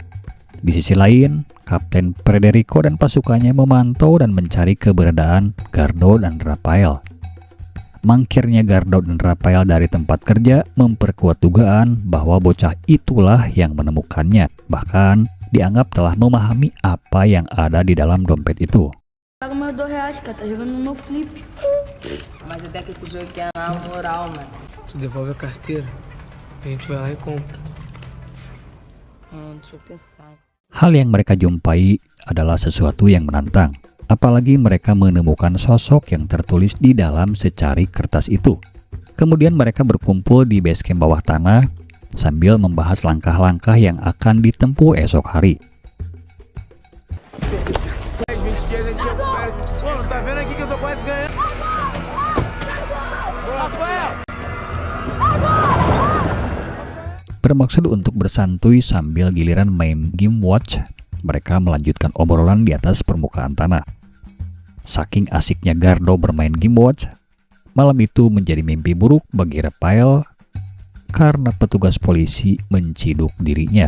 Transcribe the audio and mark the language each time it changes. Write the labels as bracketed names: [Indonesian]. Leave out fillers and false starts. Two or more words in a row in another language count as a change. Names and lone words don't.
[Indonesian] Di sisi lain, Kapten Federico dan pasukannya memantau dan mencari keberadaan Gardo dan Rafael. Mangkirnya Gardo dan Rafael dari tempat kerja memperkuat dugaan bahwa bocah itulah yang menemukannya. Bahkan, dianggap telah memahami apa yang ada di dalam dompet itu. [Portuguese] Paga meus R$2, cara, tá jogando no meu flip. Mas até que esse jogo aqui é na moral, mano. Tu devolve a carteira, a gente vai lá e compra. Deixa eu pensar. [Indonesian] Hal yang mereka jumpai adalah sesuatu yang menantang, apalagi mereka menemukan sosok yang tertulis di dalam secari kertas itu. Kemudian mereka berkumpul di [English] base camp [Indonesian] bawah tanah sambil membahas langkah-langkah yang akan ditempuh esok hari. [Portuguese] 20 dias a gente recupera. Pô, tá vendo aqui que eu tô quase ganhando? Rafael! [Indonesian] Bermaksud untuk bersantuy sambil giliran main [English] game watch, [Indonesian] mereka melanjutkan obrolan di atas permukaan tanah. Saking asiknya Gardo bermain [English] game watch, [Indonesian] malam itu menjadi mimpi buruk bagi Rafael karena petugas polisi menciduk dirinya.